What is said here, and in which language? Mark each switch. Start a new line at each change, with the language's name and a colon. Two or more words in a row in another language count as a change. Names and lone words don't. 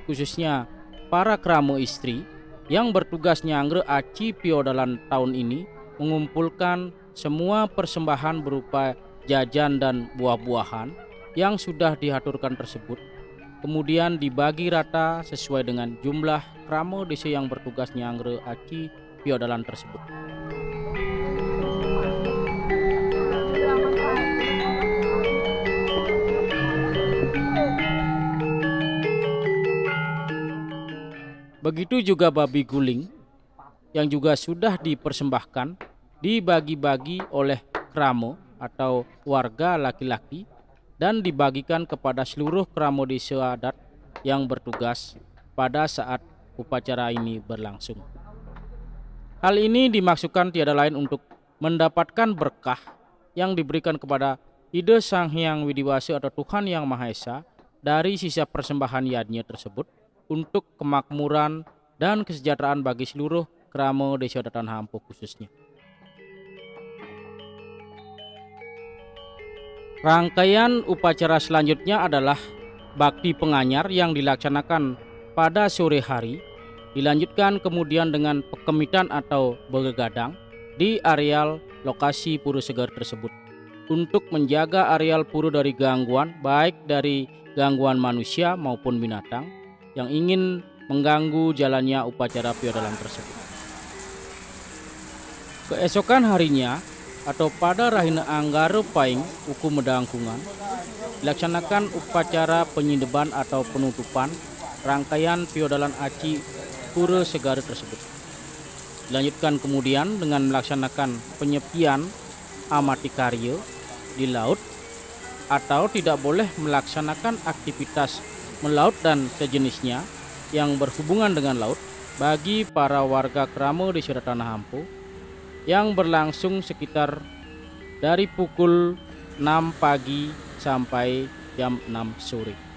Indonesian: khususnya para kramo istri yang bertugas
Balinese: nyangre aci piodalan
Indonesian: tahun ini mengumpulkan semua persembahan berupa jajan dan buah-buahan yang sudah diaturkan tersebut, kemudian dibagi rata sesuai dengan jumlah kramo desa yang bertugas
Balinese: nyangre aci piodalan
Indonesian: tersebut. Begitu juga babi guling yang juga sudah dipersembahkan dibagi-bagi oleh kramo atau warga laki-laki dan dibagikan kepada seluruh kramo desa adat yang bertugas pada saat upacara ini berlangsung. Hal ini dimaksudkan tiada lain untuk mendapatkan berkah yang diberikan kepada ide Sang Hyang Widiwasi atau Tuhan Yang Maha Esa dari sisa persembahan yadnya tersebut, untuk kemakmuran dan kesejahteraan bagi seluruh kramo desa adat Tanah Ampo khususnya. Rangkaian upacara selanjutnya adalah
Balinese: bakti penganyar
Indonesian: yang dilaksanakan pada sore hari, dilanjutkan kemudian dengan pekemitan atau begadang di areal lokasi Pura Segara tersebut untuk menjaga areal pura dari gangguan, baik dari gangguan manusia maupun binatang yang ingin mengganggu jalannya upacara piodalan tersebut. Keesokan harinya atau pada Rahina Anggaro Paing Uku Medangkungan dilaksanakan upacara penyindeban atau penutupan rangkaian Piodalan Aci Pura Segara tersebut. Dilanjutkan kemudian dengan melaksanakan penyepian amati karya di laut atau tidak boleh melaksanakan aktivitas melaut dan sejenisnya yang berhubungan dengan laut bagi para warga Kramo Desa Tanah Hampo yang berlangsung sekitar dari pukul 6 pagi sampai jam 6 sore.